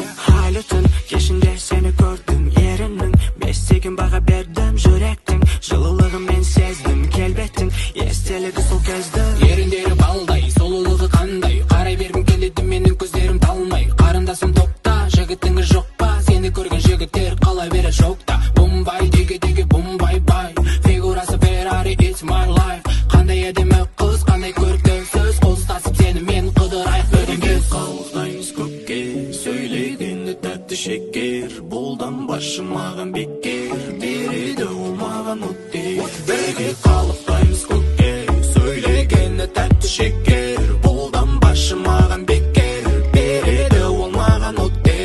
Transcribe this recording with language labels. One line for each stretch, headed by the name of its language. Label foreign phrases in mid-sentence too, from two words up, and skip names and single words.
Kazakh: Айлы түн кешінде сені көрдім, еріннің бес сегін баға бердім, жүректің жылылығын мен сездім, келбеттің естелігі сол кезді. Еріндері балдай, сұлулығы қандай, қарай бергім келеді менің көздерім талмай. Қарындасым, топта, жігітіңіз жоқ па? Сені көрген жігіттер қала берер шокта. Бумбай, диги, диги, бумбай, бай.
English: Фигурасы Ferrari, it's my life.
Kazakh: Қандай әдемі қыз, қандай көрікті сөз, қол ұстасып сенімен қыдырайық, бірге Қауықтаймыз көп Сөйлегенде тәтті шекер, бұлдан басшы маған бекер, береді ол маған оттек. Бірге қалықтаймыз көкке, сөйлегенде тәтті шекер, бұлдан басшы маған бекер, береді ол маған оттек.